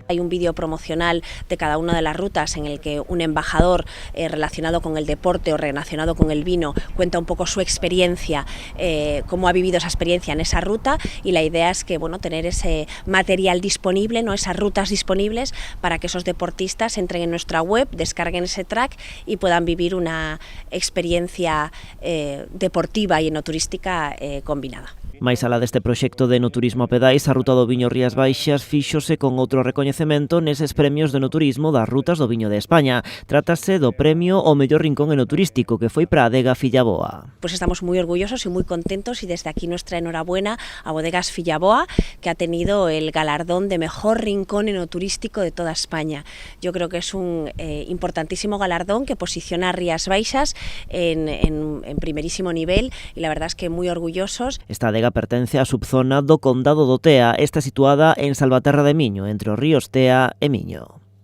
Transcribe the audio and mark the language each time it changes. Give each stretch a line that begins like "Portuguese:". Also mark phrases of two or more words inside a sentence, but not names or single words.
Spanish: Hay un vídeo promocional de cada una de las rutas en el que un embajador relacionado con el deporte o relacionado con el vino cuenta un poco su experiencia, cómo ha vivido esa experiencia en esa ruta, y la idea es que tener ese material disponible, ¿no? Esas rutas disponibles para que esos deportistas entren en nuestra web, descarguen ese track y puedan vivir una experiencia deportiva y enoturística combinada.
Galician: Mais alá deste proxecto de enoturismo a pedais, a Ruta do Viño Rías Baixas fíxose con outro recoñecemento neses premios de enoturismo das Rutas do Viño de España. Trátase do premio ao mellor rincón enoturístico, que foi para a Adega Fillaboa.
Spanish: Pues estamos muy orgullosos y muy contentos, y desde aquí nuestra enhorabuena a Bodegas Fillaboa, que ha tenido el galardón de mejor rincón enoturístico de toda España. Yo creo que es un importantísimo galardón que posiciona a Rías Baixas en primerísimo nivel, y la verdad es que muy orgullosos.
Galician: Esta adega pertence á subzona do Condado do Tea, está situada en Salvaterra de Miño, entre os ríos Tea e Miño.